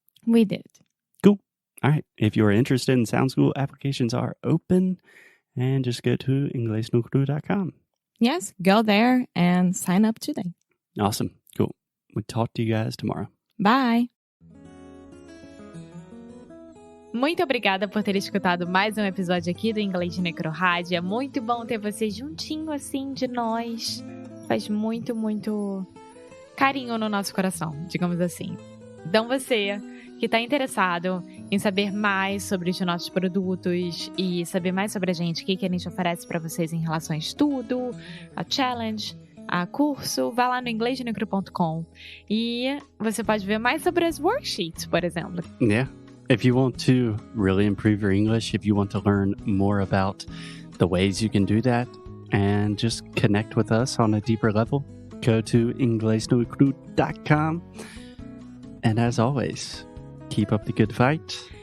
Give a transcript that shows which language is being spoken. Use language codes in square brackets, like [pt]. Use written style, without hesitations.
[en] We did. Cool. All right. If you're interested in Sound School, applications are open. And just go to inglesnocru.com. Yes, go there and sign up today. Awesome. Cool. We'll talk to you guys tomorrow. Bye. [pt] Muito obrigada por ter escutado mais um episódio aqui do Inglês de Necro Rádio. É muito bom ter você juntinho assim de nós. Faz muito, muito carinho no nosso coração, digamos assim. Então você que está interessado em saber mais sobre os nossos produtos e saber mais sobre a gente, o que a gente oferece para vocês em relação a estudo, a challenge, a curso, vá lá no inglesdenecro.com e você pode ver mais sobre as worksheets, por exemplo. [en] Yeah. If you want to really improve your English, if you want to learn more about the ways you can do that and just connect with us on a deeper level, go to inglesnocru.com. And as always, keep up the good fight.